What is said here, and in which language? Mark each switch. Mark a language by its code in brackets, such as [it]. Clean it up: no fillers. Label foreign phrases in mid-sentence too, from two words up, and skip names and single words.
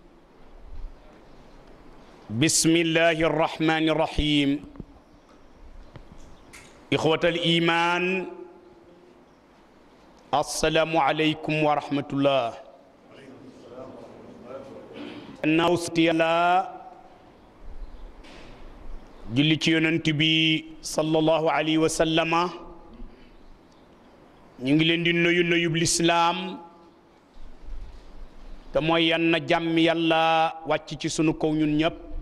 [ar] بسم الله الرحمن الرحيم إخوة الإيمان السلام عليكم ورحمة الله نوستي الله [wo] julli ci yonent bi [ar] صلى الله عليه وسلم [wo] ñu ngi leen di nuyub lislaam te mooy yan na jàmm yàlla wàcc ci sunu kaw ñun ñëpp